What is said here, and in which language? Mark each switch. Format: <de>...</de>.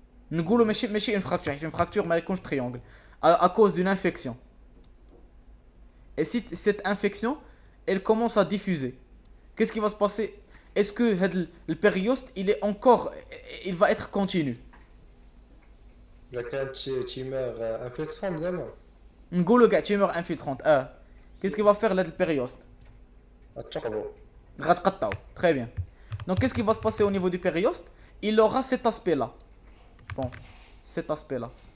<ar>نقولوا ماشي</ar> <fr>une fracture, حيت une fracture</fr> <ar>ما يكونش</ar> <fr>triangle à cause d'une infection. Et si cette infection elle commence à diffuser, qu'est-ce qui va se passer? Est-ce que le périoste il va être continu?</fr> <ar>إلا كانت تيمور انفلترون زعما نقولوا كاع</ar> <fr>tumeur infiltrante. Qu'est-ce qu'il va faire le périoste?</fr> <ar>غتقبو. غتقطعو.</ar> <fr>Très bien. Donc qu'est-ce qui va se passer au niveau du périoste? Il aura cet aspect-là. Bon, cet aspect-là.</fr>